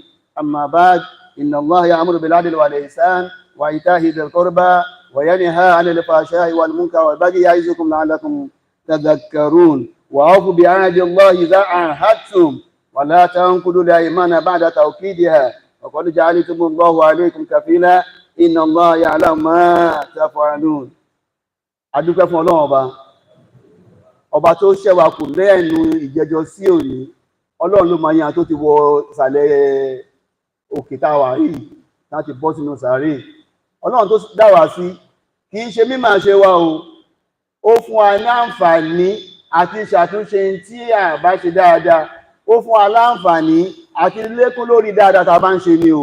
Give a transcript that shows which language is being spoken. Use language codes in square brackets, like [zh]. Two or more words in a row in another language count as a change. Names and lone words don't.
[ar] أما بعد، إن الله يأمر بالعدل والإحسان وإيتاء ذي القربى وينهى عن الفحشاء والمنكر والبغي يعظكم لعلكم تذكرون. وأوفوا بعهد الله إذا عاهدتم ولا تنقضوا الأيمان بعد توكيدها وقد جعلتم الله عليكم كفيلا إن الله يعلم ما تفعلون. [yo] adúpẹ́ fún Ọlọ́run ọba tó ṣẹ́wà kù lẹ́nu ìjẹjọ sí òní. Ọlọ́run ló máa yan tó ti wọ ìsàlẹ̀ òkè táwà yìí láti bọ́ sínú sàárè. Ọlọ́run tó dá wa sí kì í ṣe mímọ̀ ṣe wa o, ó fún wa ní àǹfààní àti ṣàtúnṣe tí a bá ṣe dáadáa, ó fún wa láǹfààní àti lékún lórí dáadáa tá a bá ń ṣe ni o.